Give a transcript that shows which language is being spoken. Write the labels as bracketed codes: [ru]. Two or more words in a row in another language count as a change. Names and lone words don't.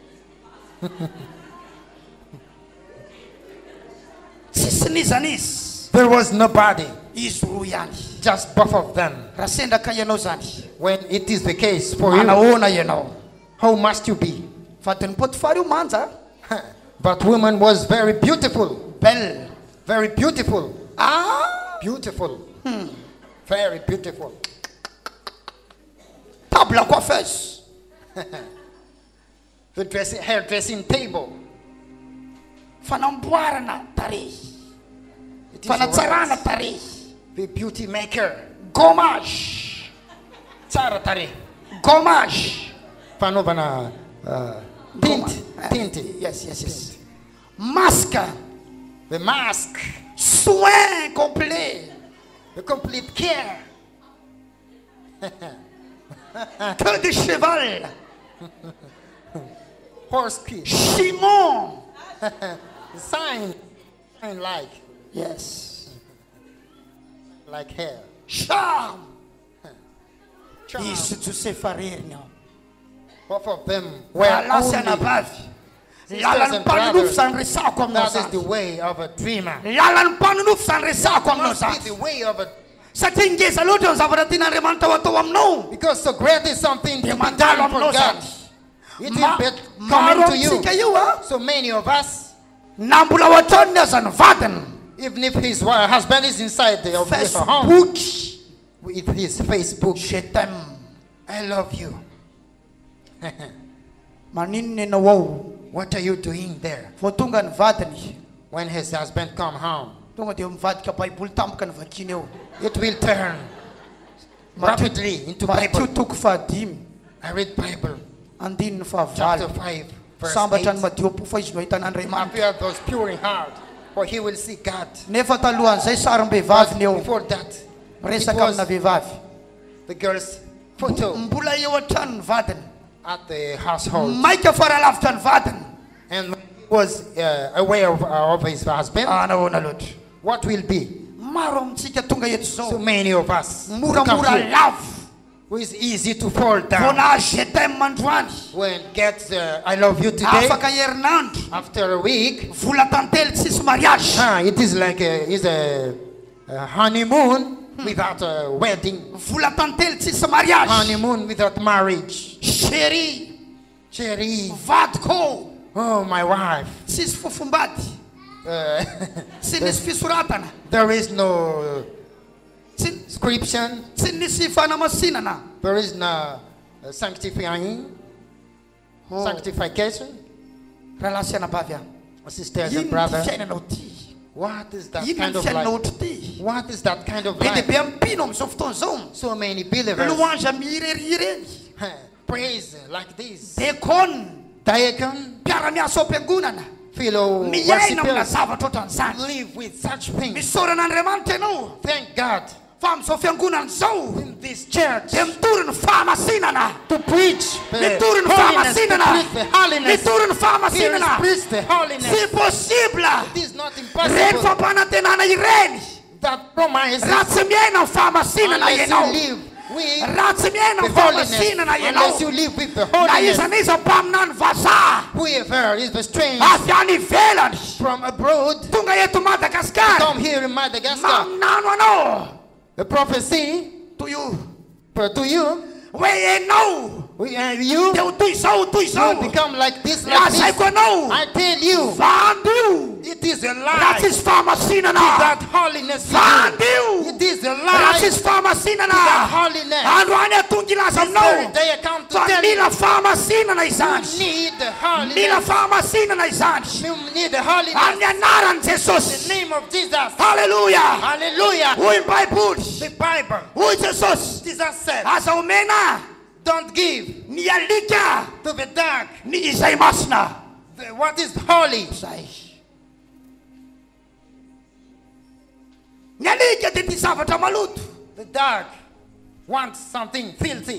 [mg] Tsisy nizanizy. [en] There was nobody, [mg] izy roa ihany. [en] just both of them. [mg] Raha sendraka ianao zany, [en] When it is the case for you, [mg] manahoana ianao? [en] how must you be? [mg] Vadin'ny Potifara io manja, [en] But woman was very beautiful. belle. Very beautiful. Ah, Beautiful. Very beautiful. [fr] table à coiffeuse. [en] The hairdressing table. [mg] Fanamboarana tarehy. [en] It is [mg] Fanatsarana [en] right. [mg] tarehy. [en] The beauty maker. [mg] Gommage. Tsara tare. Gommage. Fanaovana tint. Tint. [en] Yes, yes, yes. Masque. The mask. [fr] Soin complet. [en] The complete care. [fr] Queue de cheval. [en] Horse kiss. Chimon. Sign like Yes. hair. Charme. Charm. Isso Josefa Rerna. Both of them were [mg] Lasy [en] only. [mg] anabavy. [en] Sisters [mg] Lalan'ny [en] and [mg] mpanonofo [en] brothers, [mg] zany resako aminao [en] that is the [mg] zany. [en] way of a dreamer. [mg] Lalan'ny mpanonofo zany resako aminao [en] Must be [mg] zany. [en] the way of a, [mg] Satria ngeza loatra ny zavatra tian'Andriamanitra atao aminao. [en] because so great is something to [mg] Dia [en] be [mg] mandalo [en] done for [mg] aminao [en] God. [mg] zany. [en] It will be [mg] Maro [en] coming to you. [mg] amintsika io a, [en] So many of us, [mg] na mbola ao an-tranony aza ny vadiny. [en] even if his husband is inside of his home, Facebook. with his Facebook, [fr] Je t'aime. [en] I love you. [mg] Maninona ianao ao? [en] What are you doing there? [mg] Vao tonga ny vadiny, [en] When his husband come home, [mg] tonga dia mivadika baiboly tampoka ny vakiny eo. [en] it will turn rapidly into [mg] Matio [en] Bible. [mg] toko fahadimy, [en] I read Bible, [mg] andininy [en] chapter [mg] fahavalo. [en] 5, verse [mg] Sambatra ny [en] 8. [mg] madio po fa izy no ahitan'Andriamanitra. [en] Appear those pure in heart, for he will see God. [mg] Nefa talohan'izay [en] But [mg] sarim-behivavy ny eo. [en] before that, it [mg] Resaka [en] was [mg] amina vehivavy. [en] the girl's photo [mg] Mbola eo an-trano ny vadiny. [en] at the household. [mg] Maika faralavitra ny vadiny. [en] And when he was aware of his husband, [mg] Nahoana loatra. [en] what will be? [mg] Maro amintsika tonga eto [en] So [mg] zao. [en] many of us who come [mg] Moramora [en] here, [mg] lavo. [en] who is easy to fall [mg] Vao [en] down. [mg] nahazo [fr] je t'aime [mg] mandroany. [en] When gets I love you today, [mg] Afaka herinandro. [en] after a week, [mg] Vola tantely tsisy mariage. [en] it is like a honeymoon without a wedding, [mg] Vola tantely tsisy mariage. [en] honeymoon without marriage. Chérie, Cherry, [mg] vadiko. [en] oh my wife, [mg] Tsisy fofombady. Tsy nisy fisoratana. [en] there is no [mg] Tsy [en] inscription, [mg] tsy nisy fanamasinana. [en] there is no sanctifying, sanctification. [mg] Raha lasy anabavy aho. [en] Sisters [mg] Ino [en] and [mg] ty [en] brothers, [mg] fiainanao ty? [en] what is that [mg] Ino [en] kind [mg] ny [en] of [mg] fiainanao [en] life? [mg] ohatry ty? [en] What is that kind of [mg] Be dia [en] life? [mg] be ampino amin'izao fotoana izao. [en] So many believers [mg] Louange mihirery ireny. [en] praise like this. [mg] Dekona. [en] Diacon, [mg] Mpiara-miasa ao am-piangonana. [en] fellow [mg] Miaina amina [en] worshippers, [mg] zavatra ohatran'izany. [en] live with such things. [mg] Misaoran'Andriamanitra ianao. [en] Thank God [mg] Fa amin'izao fiangonana izao [en] in this church [mg] dia mitory ny fahamasinana. [en] to preach the [mg] Mitory ny [en] holiness, to [mg] fahamasinana. [en] preach the holiness. [mg] Mitory ny [en] Here is [mg] fahamasinana. [en] preach the holiness. [fr] C'est possible. [en] It is not [mg] Reny [en] impossible [mg] fampanantenana ireny. [en] that promises [mg] Raha tsy miaina ny fahamasinana [en] unless you [mg] ianao. [en] live with [mg] Raha tsy miaina [en] the [mg] ny [en] holiness, [mg] fahamasinana [en] unless you [mg] ianao. [en] live with the [mg] Na [en] holiness. [mg] iza n'iza mpamina ny vazaha. [en] Whoever is the strange [mg] Avy any ivelany. [en] from abroad [mg] Tonga eto Madagasikara. [en] come here in Madagascar, [mg] Maminano anao. [en] the prophecy To you. to you, [mg] Hoe ianao. [en] you [mg] Dia ho toy izao, ho toy izao. [en] will become like this, like [mg] Lazaiko [en] this. [mg] anao. [en] I tell you, [mg] Vandio. [en] it is a [mg] Raha [en] lie. [mg] tsisy fahamasinana. [en] That holiness you do. [mg] Vandio. [en] It is a [mg] Raha [en] lie. [mg] tsisy [en] That [mg] fahamasinana. [en] holiness. [mg] Androany atonga ilaza [en] This very [mg] aminao. [en] day I come to [mg] Fa [en] tell [mg] mila [en] you, [mg] fahamasinana izany. [en] you need the [mg] Mila [en] holiness. [mg] fahamasinana izany. [en] You need the holiness. [mg] Amin'ny anaran'i [en] In the [mg] Jesosy. [en] name of Jesus. [mg] Haleluya. [en] Hallelujah. [mg] Hoy ny baiboly. [en] The Bible. [mg] Hoy Jesosy. [en] Jesus said, [mg] Aza omena [en] don't give [mg] ny alika [en] to the dark [mg] ny izay masina. [en] what is holy. [mg] Zay. Ny alika dia ty zavatra maloto. [en] The dark wants something filthy.